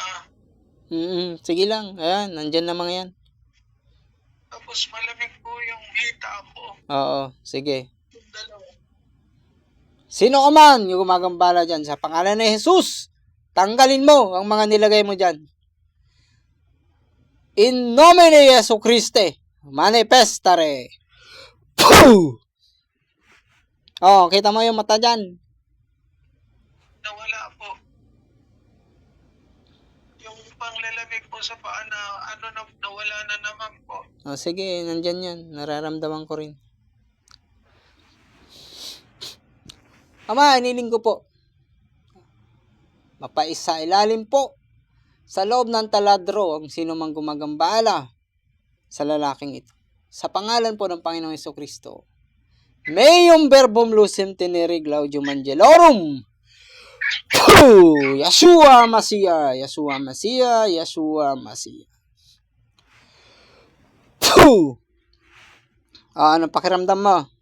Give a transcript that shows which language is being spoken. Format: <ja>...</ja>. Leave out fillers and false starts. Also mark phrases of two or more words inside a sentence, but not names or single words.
<tl>Sige lang. Ayan, nandyan na mga yan. Tapos malamig po yung hita ko. Oo, sige. Yung dalawa. Sino ka man yung gumagambala dyan sa pangalan ni Jesus, tanggalin mo ang mga nilagay mo dyan.</tl> <la>In nomine Jesucriste, manifestare. Puh!</la> <tl>Oh, kita mo yung mata dyan. Nawala po. Yung panglalamig po sa paa na nawala na naman po. Oh, sige, nandyan yan. Nararamdaman ko rin. Ama, iniling ko po. Mapaisa ilalim po sa loob ng taladro ang sino mang gumagambala sa lalaking ito. Sa pangalan po ng Panginoong Hesukristo.</tl> <la>Meum verbum lucem tenere glaudium angelorum.</la> <tl>Yeshua Mashiach, Yeshua Mashiach, Yeshua Mashiach. Anong pakiramdam mo?</tl>